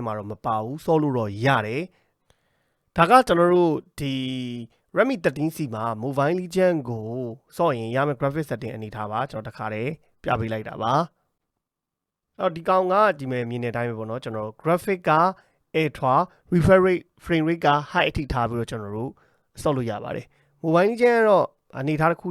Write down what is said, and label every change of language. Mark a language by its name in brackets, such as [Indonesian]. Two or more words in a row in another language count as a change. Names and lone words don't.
[Burmese] မှာတော့မပါဘူးဆော့လို့တော့ရတယ်ဒါကကျွန်တော်တို့ဒီ Redmi 13C မှာ Mobile Legend ကိုဆော့ရင်ရမယ့် [English] graphic setting [Burmese] အနေထားပါကျွန်တော်တခါတည်းပြပေးလိုက်တာပါအဲ့ဒီကောင်ကဒီ မဲ့မြင်တဲ့အတိုင်းပဲပေါ့နော်ကျွန်တော် graphic က [English] ultra refresh rate frame rate [Burmese] က high အထိထားပြီးတော့ကျွန်တော်တို့ဆော့လို့ရပါတယ် Mobile Legend ကတော့အနေထားတစ်ခု